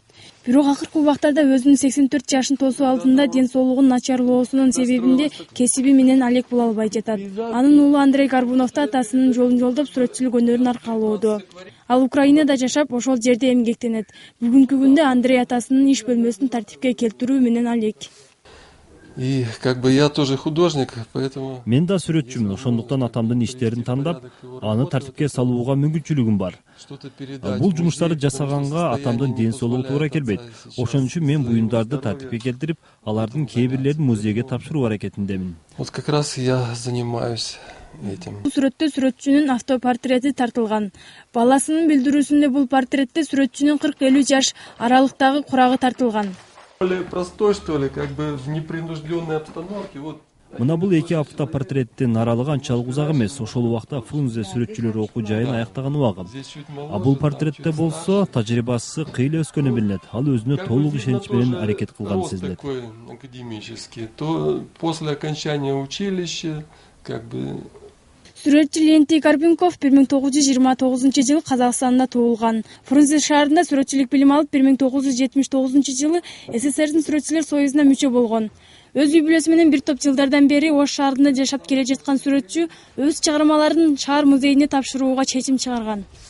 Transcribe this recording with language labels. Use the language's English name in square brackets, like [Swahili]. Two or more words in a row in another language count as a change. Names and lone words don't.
[Kyrgyz] Бирок акыркы убактарда өзүнүн 84 жашын тосуу алдында ден соолугунун начарлоосунун себебинде кесиби менен алек боло албай жатат. Анын уулу Андрей Карбунов да атасынын жолун жолдоп сүрөтчүлүк өнөрүн аркалоодо. Ал Украинада жашап, ошол жерде эмгектенет. Бүгүнкү күндө Андрей атасынын иш бөлмөсүн тартипке келтирүү менен алек. [Russian] И я тоже художник, поэтому... [Kyrgyz] Мен да сүрөтчүмүн, ошондуктан атамдын иштерин тандап, аны тартипке салууга мүмкүнчүлүгүм бар. Бул жумуштарды жасаганга атамдын ден соолугу туура келбейт. Ошон үчүн мен буюмдарды тартипке келтирип, алардын кээ бирлерин музейге тапшыруу аракетиндемин. [Russian] Вот как раз я занимаюсь этим. [Kyrgyz] Бул сүрөттө сүрөтчүнүн автопортрети тартылган. Баласынын билдирүүсүндө бул портретте сүрөтчүнүн 40-50 жаш аралыктагы курагы тартылган. [Russian] Более простой, что ли, в непринужденной обстановке. [Kyrgyz] Мына бул эки автопортреттин аралыгы анчалык узак эмес. Ошол убакта Фрунзе сүрөтчүлөр окуу жайын аяктаган убагым. А бул портретте болсо тажрыйбасы кыйла өскөнү билинет. Ал өзүнө толук ишенич менен аракет кылганы сезилет. [Russian] Академический. То после окончания училища [Kyrgyz] Сүрөтчү Леонтий Карбунков 1929 жылы Казакстанда туулган. Фрунзе шаарында сүрөтчүлүк билим алып, 1979 жылы СССРдин сүрөтчүлөр союзуна мүчө болгон. Өз үй бүлөсү менен бир топ жылдардан бери Ош шаарында жашап келе жаткан сүрөтчү өз чыгармаларын шаар музейине тапшырууга чечим чыгарган.